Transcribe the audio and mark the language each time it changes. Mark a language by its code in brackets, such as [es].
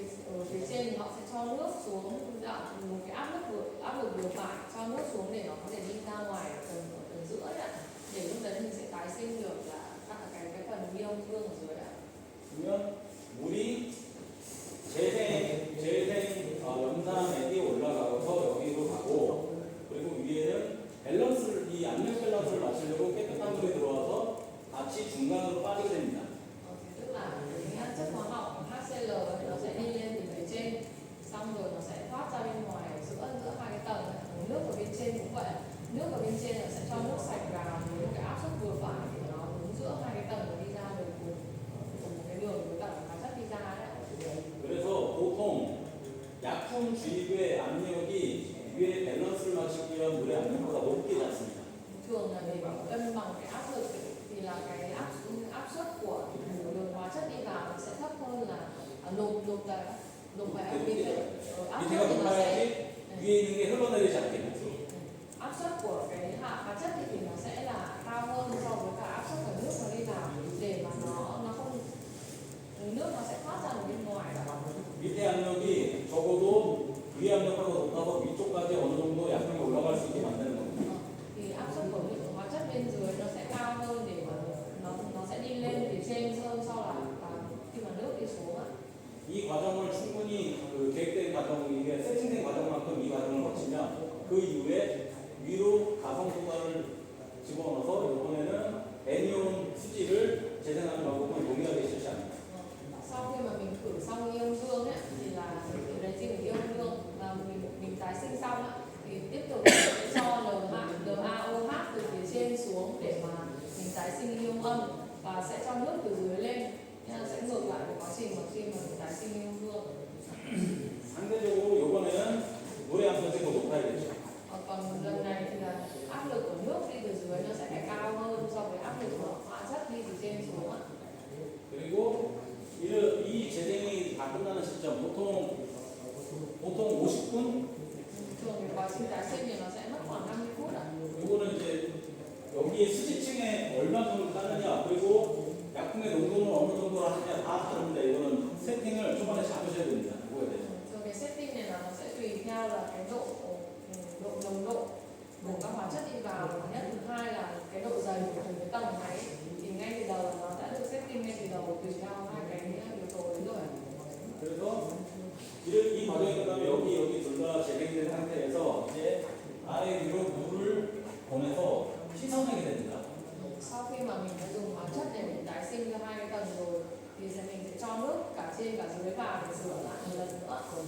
[vi] ở phía trên họ sẽ cho nước xuống một cái áp lực vừa phải cho nước xuống để nó có thể đi ra ngoài ở tầng giữa đấy ạ. Để lúc đấy mình sẽ tái sinh được là cái phần ion dương ở dưới ạ. [ko] 그러면 물이 재생 염산에 뛰어 올라가서 여기로 가고, 그리고 위에는 이 압력 밸런스를 맞추려고 깨끗한 물이 들어와서 같이 중간으로 빠지게 됩니다. [vi] Tức là cái chất hóa học HCl nó sẽ đi lên từ phía trên, xong rồi nó sẽ thoát ra bên ngoài ở giữa hai cái tầng. Nước ở bên trên cũng vậy, nước ở bên trên nó sẽ cho nước sạch vào với cái áp suất vừa phải để nó đứng giữa hai cái tầng và đi ra được cùng một cái đường với cả hóa chất đi ra đấy. [ko] 그래서 보통 약품 주입의 압력이 위에 밸런스를 맞추기 위한 물의 압력보다 높게 잡습니다. [vi] Thường là để cân bằng cái áp lực thì là cái áp suất của đường hóa chất đi vào nó sẽ thấp hơn là nộp phải áp suất [ko] 밑에가 [vi] thì nó sẽ [ko] 높아야지 위에 있는 게 흘러내리지 않겠죠. [vi] áp suất của cái hóa chất thì nó sẽ là cao hơn so với cả áp suất của nước nó đi vào để mà nó không nước nó sẽ thoát ra bên ngoài đó. [ko] 밑에 압력이 적어도 위에 압력보다 높아서 위쪽까지 어느 정도 약품이 올라갈 수 있게 만드는 겁니다. [vi] Thì áp suất của những hóa chất bên dưới nó sẽ cao hơn để mà nó sẽ đi lên phía trên hơn so là khi mà nước đi xuống ạ. [ko] 이 과정을 충분히 계획된 과정, 이게 세팅된 과정만큼 이 과정을 거치면 그 이후에 위로 가성분을 집어넣어서 이번에는 애니온 수지를 재생하는 방법을 동일하게 실시합니다. [vi] Sau khi mà mình khử xong ion dương ấy, thì là lấy riêng ion dương và mình tái sinh xong ấy, thì tiếp tục sẽ cho NaOH từ phía trên xuống để mà mình tái sinh ion âm và sẽ cho nước từ dưới lên. Nên là sẽ ngược lại cái quá trình mà khi mà mình tái sinh ion dương. [ko] 상대적으로 이번에는 물의 압력이 더 높아야겠죠. [vi] Còn lần này thì là áp lực của nước đi từ dưới nó sẽ phải cao hơn so với áp lực của hóa chất đi từ trên xuống ạ. [ko] 그리고 이 재생이 다 끝나는 시점 보통 50분. [vi] Thường thì quá trình tái sinh thì nó sẽ mất khoảng 50 phút ạ. [ko] 이거는 이제 여기에 수지층에 얼마큼 따느냐, 그리고 약품의 농도는 어느 정도로 하느냐 다 다릅니다. 이거는 세팅을 초반에 잡으셔야 됩니다. 그거에 대해서. [vi] Thường cái setting này là nó sẽ tùy theo là cái độ nồng độ của các hóa chất đi vào, và nhất thứ hai là cái độ dày của từng cái tầng máy. Thì ngay từ đầu nó đã được setting ngay từ đầu tùy theo hai cái yếu tố đấy rồi. [ko] 그래서 이 과정이 끝나면 여기 둘 다 재생된 상태에서 이제 아래 위로 물을 보내서 씻어내게 됩니다. [vi] Sau khi mà mình đã dùng hóa chất để mình tái sinh ra hai cái tầng rồi thì mình sẽ cho nước cả trên cả dưới vào để rửa lại một lần nữa.